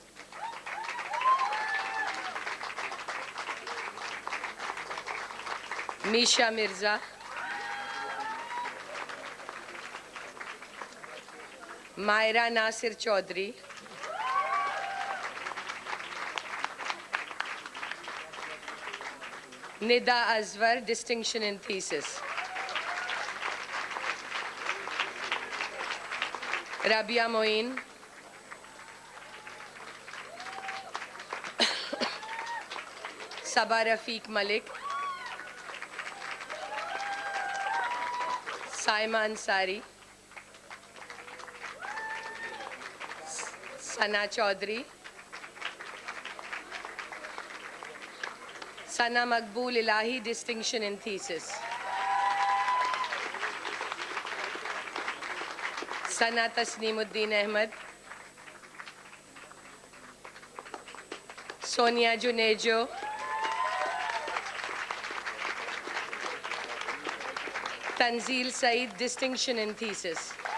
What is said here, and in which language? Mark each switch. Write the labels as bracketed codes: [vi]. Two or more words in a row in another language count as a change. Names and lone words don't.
[en] Misha Mirza, Myra Nasir Chaudhry, Nida Azwar, distinction in thesis. Rabia Moin, Sabah Rafiq Malik, Saima Ansari, Sana Chaudhry, Sana Maqbool Ilahi, distinction in thesis. Sana Tasneemuddin Ahmed, Sonia Junejo, Tanzil Saeed, distinction in thesis.